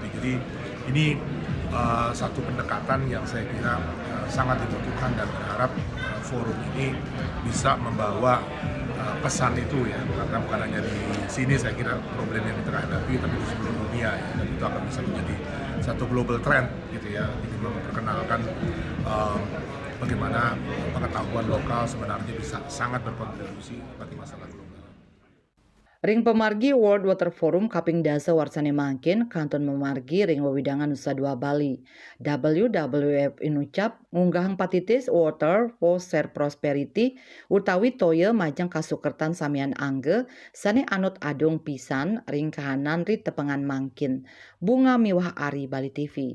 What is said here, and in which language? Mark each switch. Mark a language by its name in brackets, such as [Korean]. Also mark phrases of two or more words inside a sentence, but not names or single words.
[Indonesian] Jadi ini satu pendekatan yang saya kira sangat dibutuhkan dan berharap forum ini bisa membawa pesan itu ya, karena bukan hanya di sini saya kira problem yang kita hadapi, tapi di seluruh dunia ya, dan itu akan bisa menjadi satu [English] global trend [Indonesian] gitu ya, jadi memperkenalkan bagaimana pengetahuan lokal sebenarnya bisa sangat berkontribusi bagi masalah global. [Balinese] Ring pemargi World Water Forum kaping dasa warsane mangkin kanton memargi ring wewidangan Nusa Dua Bali. WWF Inucap ngunggahang patitis [English] water for share prosperity [Balinese] utawi toye majeng kasukertan samian angge sane anut adung pisan ring kahanan ri tepengan mangkin. Bunga Miwah Ari Bali TV.